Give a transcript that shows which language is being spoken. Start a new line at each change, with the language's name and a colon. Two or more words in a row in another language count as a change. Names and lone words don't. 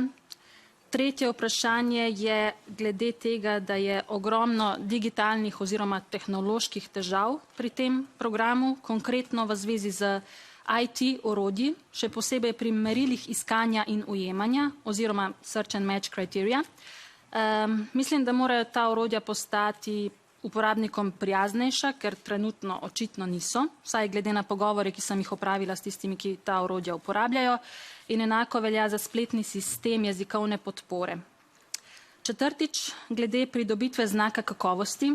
Slovenian: Tretje vprašanje je glede tega, da je ogromno digitalnih oziroma tehnoloških težav pri tem programu, konkretno v zvezi z IT orodji, še posebej pri merilih iskanja in ujemanja oziroma
English: search and match criteria.
Slovenian: Mislim, da morajo ta orodja postati uporabnikom prijaznejša, ker trenutno očitno niso, vsaj glede na pogovore, ki sem jih opravila s tistimi, ki ta orodja uporabljajo, in enako velja za spletni sistem jezikovne podpore. Četrtič, glede pridobitve znaka kakovosti.